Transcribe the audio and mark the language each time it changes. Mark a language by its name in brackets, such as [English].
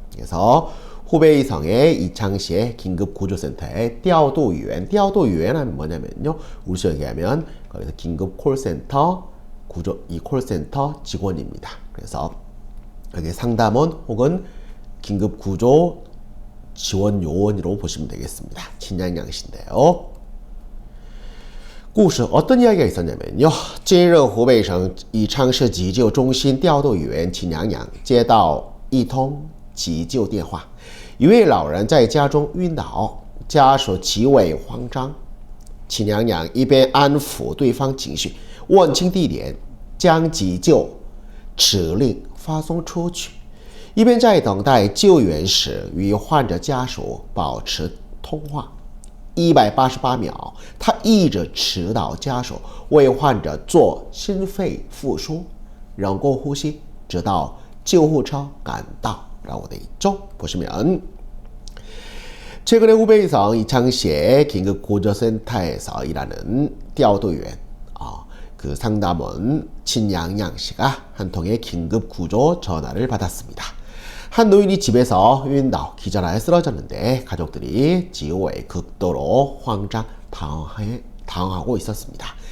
[Korean] 그래서 후베이성의 이창시의 긴급구조센터의 调度员, 调度员 하면 뭐냐면요, 우리식으로 얘기하면 거기서 긴급 콜센터 이 콜센터 직원입니다. 그래서 여기 상담원 혹은 긴급구조 지원 요원으로 보시면 되겠습니다. 진양양 씨인데요. [Chinese] 故事 [Korean] 어떤 이야기가 있었냐면요, [Chinese] 今日湖北省宜昌市急救中心调度员秦阳阳接到一通急救电话，一位老人在家中晕倒，家属极为慌张。秦阳阳一边安抚对方情绪，问清地点，将急救指令发送出去，一边在等待救援时与患者家属保持通话。 188秒，他一直指导家属为患者做心肺复苏、人工呼吸，直到救护车赶到。 [Korean] 라고 돼 있죠. 보시면 최근에 후베이성 이창시의 긴급구조센터에서 일하는 调度员, 그 상담원 진양양 씨가 한 통의 긴급구조 전화를 받았습니다. 한 노인이 집에서晕倒, 기절하여 쓰러졌는데 가족들이 지오에 극도로 황장, 당황하고 있었습니다.